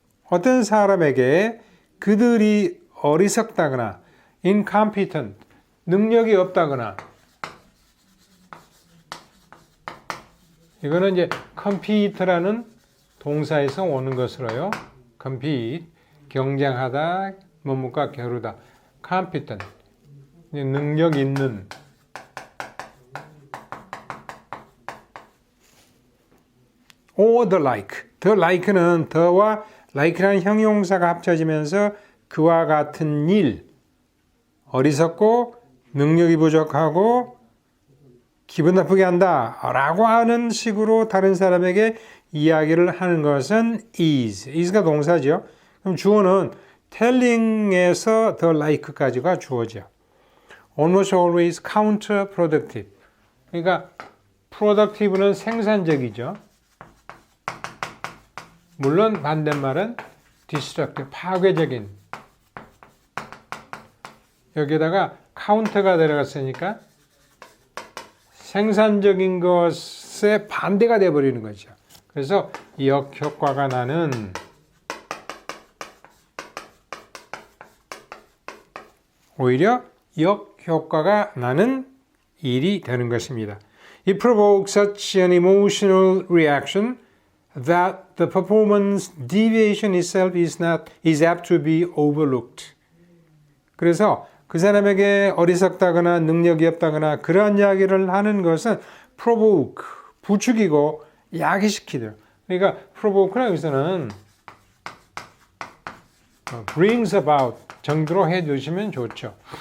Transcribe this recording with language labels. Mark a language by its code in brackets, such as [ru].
[ko] 어떤 사람에게 그들이 어리석다거나 incompetent, 능력이 없다거나 이거는 이제 compete라는 동사에서 오는 것으로요. compete, 경쟁하다, 뭐뭐가 겨루다. competent, 능력 있는. [en] or the like. [ko] the like는 the와 like라는 형용사가 합쳐지면서 그와 같은 일, 어리석고 능력이 부족하고 기분 나쁘게 한다 라고 하는 식으로 다른 사람에게 이야기를 하는 것은 is가 동사죠. 그럼 주어는 telling에서 the like까지가 주어죠. [en] almost always counterproductive. [ko] 그러니까 productive는 생산적이죠. 물론 반대말은 destructive, 파괴적인. 여기다가 counter가 들어갔으니까 생산적인 것의 반대가 되어버리는 거죠. 그래서 역효과가 나는 오히려 역효과가 나는 일이 되는 것입니다. [en] It provokes such an emotional reaction that the performance deviation itself is apt to be overlooked. [ko] 그래서 그 사람에게 어리석다거나 능력이 없다거나 그러한 이야기를 하는 것은 provoke, 부추기고 야기시키죠. 그러니까 provoke라는 것은 [en] brings about [ko] 정도로 해두시면 좋죠.